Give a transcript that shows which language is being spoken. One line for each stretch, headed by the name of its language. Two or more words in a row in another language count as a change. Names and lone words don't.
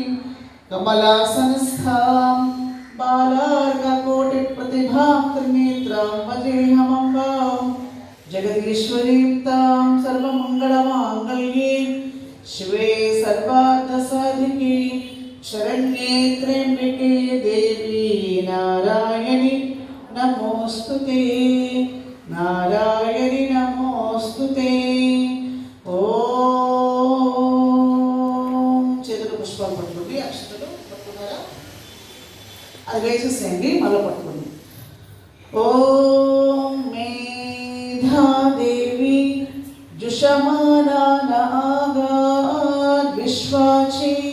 Sanskrit: कमलासनस्थां बालार्ककोटिप्रतिभां त्रिनेत्रां भजेऽहमम्बां जगदीश्वरीं तां सर्वमङ्गलमाङ्गल्ये शिवे सर्वार्थसाधिके शरण्ये त्र्यम्बके देवी नारायणि नमोस्तुते नारायणि नमोस्तुते
Telugu: ఓం చేతులు పుష్పాలు పట్టుకోండి అక్షతలు పట్టుకున్నారా అది వేసేసేయండి మళ్ళీ పట్టుకోండి
Sanskrit: ओं मेधादेवी जुषमाणागाद् विश्वाची